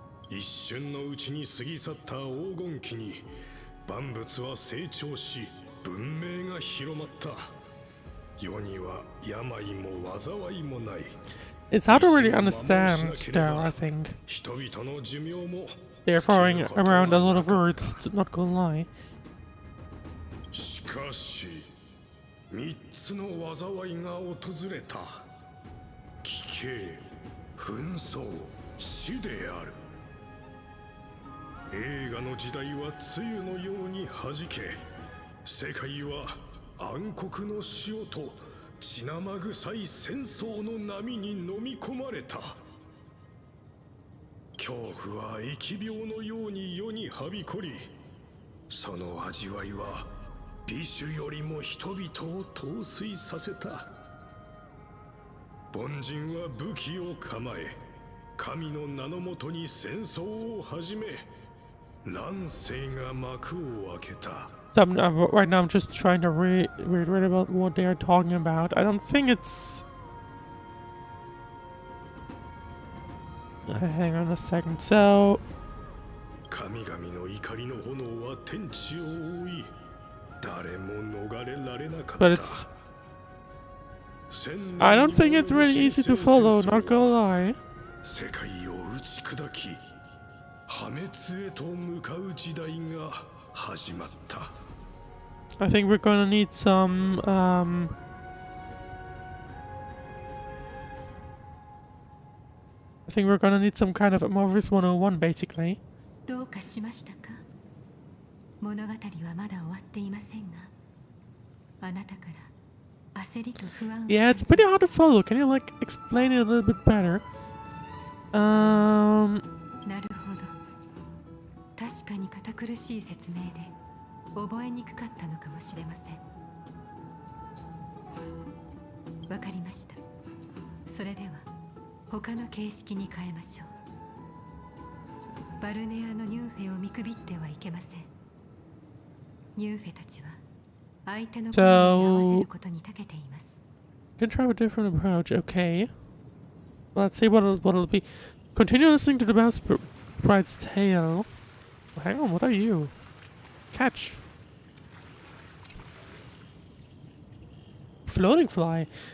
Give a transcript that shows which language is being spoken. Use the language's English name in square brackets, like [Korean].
[Japanese] 一瞬のうちに過ぎ去った黄金期に万物は成長し文明が広まった。世には病も災いもない。 [English] It's hard to really understand though, I think. [Japanese] 人々の寿命も [English] They're throwing around a lot of words, not gonna lie. [Japanese] しかし3つの災いが訪れた。奇形、紛争、死である。映画の時代は梅雨のように弾け、世界は暗黒の潮と血生臭い戦争の波に飲み込まれた。恐怖は疫病のように世にはびこり、その味わいは美酒よりも人々を陶酔させた。凡人は武器を構え、神の名のもとに戦争を始め、乱世が幕を開けた。 [English] Right now I'm just trying to read about what they are talking about. I don't think it's... Hang on a second. So... [Japanese] 神々の怒りの炎は天地を覆い、誰も逃れられなかった。 [English] But it's... I don't think it's really easy to follow, not gonna lie. [Japanese] 世界を打ち砕き、破滅へと向かう時代が始まった。 [English] I think we're gonna need some, I think we're gonna need some kind of Amorphous 101, basically. [Japanese] どうかしましたか。物語はまだ終わっていませんが、あなたから焦りと不安を [English] Yeah, it's pretty hard to follow. Can you, like, explain it a little bit better? [Japanese] なるほど。確かに堅苦しい説明で覚えにくかったのかもしれません。わかりました。それでは他の形式に変えましょう。バルネアのニューフェを見くびってはいけません。ニューフェたちは相手の声に合わせることに長けています。 [English] Can try a different approach, okay. Let's see what it'll be. Continue listening to the mouse sprite's tale. Oh, hang on, what are you? Catch. Floating fly.